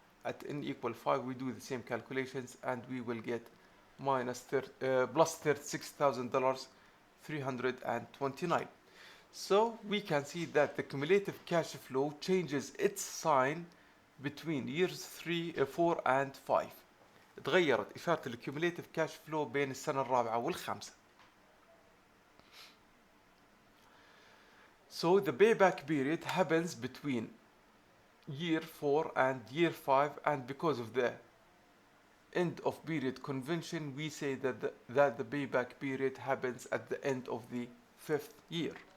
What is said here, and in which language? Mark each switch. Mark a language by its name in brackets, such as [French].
[English] At n equal 5, we do the same calculations and we will get minus plus $36,329. So we can see that the cumulative cash flow changes its sign between years 4 and 5. [Arabic] تغيرت إشارة الكيوميليتيف كاش فلو بين السنة الرابعة والخامسة. [English] So the payback period happens between year 4 and year 5, and because of the end of period convention, we say that the payback period happens at the end of the 5th year.